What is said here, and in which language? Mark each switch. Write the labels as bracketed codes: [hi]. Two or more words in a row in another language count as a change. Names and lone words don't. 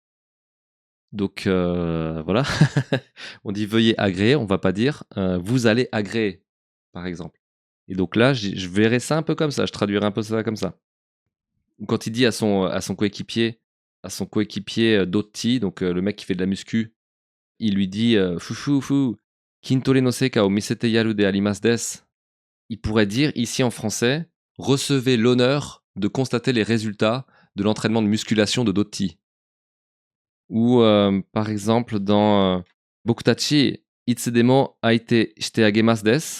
[fr] Donc voilà, on dit: «Veuillez agréer», on va pas dire, «Vous allez agréer», par exemple. Et donc là, je verrais ça un peu comme ça, je traduirais un peu ça comme ça. Ou quand il dit à son coéquipier, Dotti, donc le mec qui fait de la muscu, il lui dit, [ja] «ふふふ、筋トレの成果を見せてやるであります です». [fr] Il pourrait dire ici en français: «Recevez l'honneur de constater les résultats de l'entraînement de musculation de Dotti». Ou par exemple dans, [ja] 僕たち いつでも 相手 して あげます です.